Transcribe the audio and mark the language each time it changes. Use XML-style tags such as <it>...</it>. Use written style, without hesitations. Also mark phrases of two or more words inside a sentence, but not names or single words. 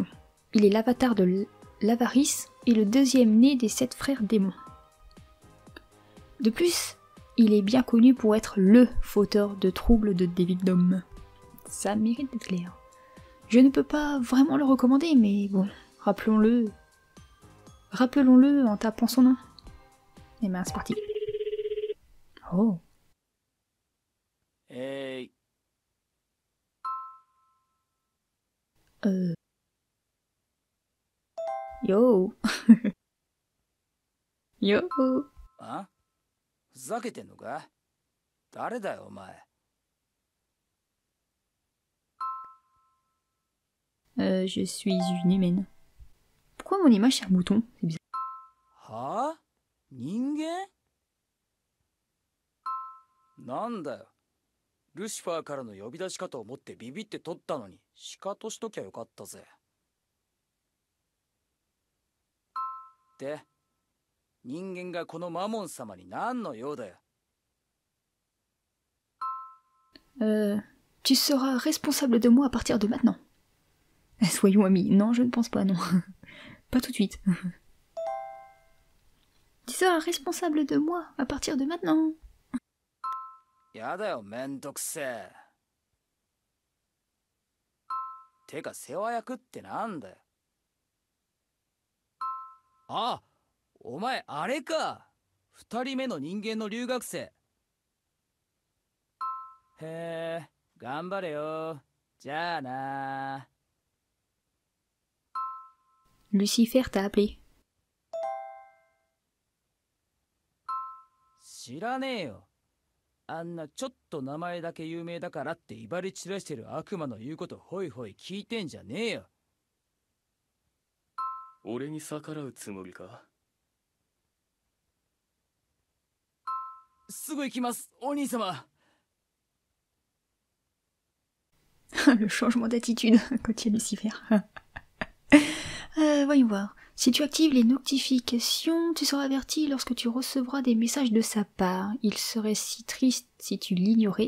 <fr>Il est l'avatar de l'avarice et le deuxième né des 7 frères démons. De plus, il est bien connu pour être LE fauteur de troubles de débit d'homme. Ça mérite d'être clair. Je ne peux pas vraiment le recommander, mais bon, rappelons-le. Rappelons-le en tapant son nom. Et ben c'est parti. Oh. Hey. Yo. Yo.</fr> <ja>あ、ふざけてんのか？誰だよお前。</ja> <fr>Je suis une humaine. Pourquoi mon image c'est un mouton? C'est bizarre.</fr> <ja>はあ？人間？なんだよ。ルシファーからの呼び出しかと思ってビビって取ったのに、シカトしときゃよかったぜ。で、人間がこのマモン様に何の用だよ。</ja> <fr>Tu seras responsable de moi à partir de maintenant. Soyons amis. Non, je ne pense pas, non. Pas tout de suite. Tu seras responsable de moi à partir de maintenant.</fr> <ja>やだよ、めんどくせえ。てか、世話役ってなんだよ。あ、お前、あれか。二人目の人間の留学生。へえ、頑張れよ。じゃあな。</ja> <fr>Lucifer t'a appelé.</fr> <ja>知らねえよ。あんなちょっと名前だけ有名だからって威張り散らしてる悪魔の言うことホイホイ聞いてんじゃねえよ。俺に逆らうつもりか？すぐ行きます、お兄様。</ja> <fr>Le changement d'attitude quand il y a Lucifer. Voyons voir. Si tu actives les notifications, tu seras averti lorsque tu recevras des messages de sa part. Il serait si triste si tu l'ignorais.</fr>